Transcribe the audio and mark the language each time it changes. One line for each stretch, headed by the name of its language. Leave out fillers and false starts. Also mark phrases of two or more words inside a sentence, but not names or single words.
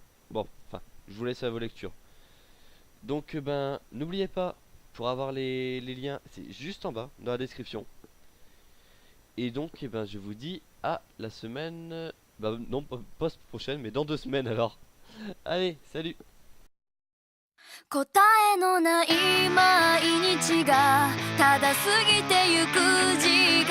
French: Bon, enfin, je vous laisse à vos lectures. Donc ben, n'oubliez pas, pour avoir les liens, c'est juste en bas, dans la description. Et donc, eh ben, je vous dis à la semaine... Bah non, pas prochaine, mais dans 2 semaines alors. Allez, salut!
Japanese: 答えのない毎日がただ過ぎてゆく時